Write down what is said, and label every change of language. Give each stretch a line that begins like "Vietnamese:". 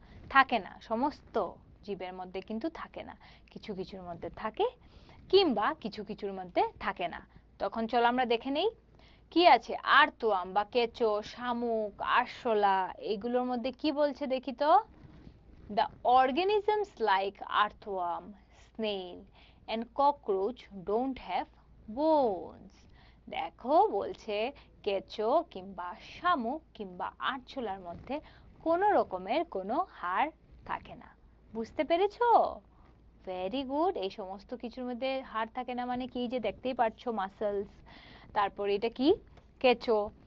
Bangla: থাকে না, সমস্ত জীবের মধ্যে কিন্তু থাকে না, কিছু কিছুর মধ্যে থাকে কিংবা কিছু কিছুর মধ্যে থাকে না। তখন চলো আমরা দেখে নেই কি আছে। আর্তওয়ার্ম বা কেঁচো, শামুক, আরশোলা, এগুলোর মধ্যে কি বলছে দেখি তো।
English: The organisms like earthworm, snail and cockroach don't have bones.
Bangla: দেখো বলছে কেঁচো কিংবা শামুক কিংবা আরশোলার মধ্যে কোনো রকমের কোনো হাড় থাকে না। বুঝতে পেরেছো?
English: Very good.
Bangla: এই সমস্ত কিছুর মধ্যে হাড় থাকে না মানে কি, যে দেখতেই পাচ্ছ মাসলস, তারপর এটা কি কেঁচো।